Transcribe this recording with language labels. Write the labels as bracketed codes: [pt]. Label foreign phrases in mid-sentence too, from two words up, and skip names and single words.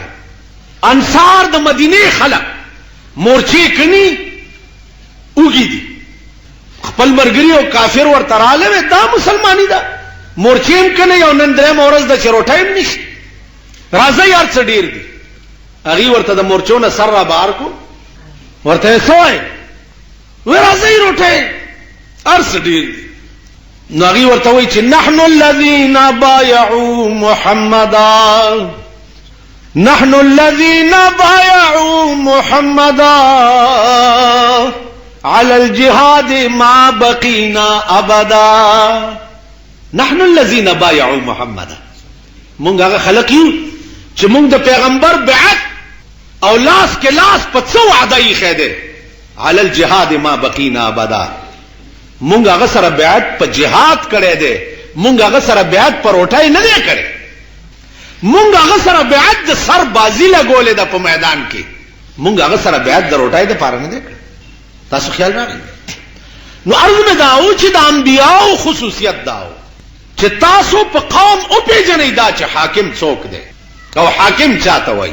[ps] انصار د مدینې خلک مورچې کني اوږي دي، خپل مرګري او کافر ورته راغله دا مسلمانی ده، مورچې هم کني او نن درېمه ورځ د چروټۍ هم نشي. راځه یار څه ډېر دي. هغې ورته د مورچو نه سر را بهر کو، ورته یې څه وایي؟ وایي راځئ روټۍ هر څه ډېر دي. نو هغې ورته وایي چې [ar] نحن الذین بایعوا محمدا، نحن الذين بايعوا محمدا على الجهاد ما بقينا ابدا. نحن الذين بايعوا محمدا، [ps] مونږ هغه خلک یو چې مونږ د پیغمبر بیعت او لاس کې لاس په څه وعده یې خېده. [ar] على الجهاد ما بقينا ابدا، [ps] مونږ هغه سره بیعت په جهاد کړی دی، مونږ هغه سره بیعت په روټۍ نه دی کړی، مونږ هغه سره بیعت د سر بازی لګولې ده په میدان کې، مونږ هغه سره بیعت د روټۍ د پاره نه دی کړی. تاسو خیال راغلی؟ نو عرض مې دا و چې د انبیاو خصوصیت دا و چې تاسو په قوم وپېژنئ دا چې حاکم څوک دی او حاکم چاته وایي.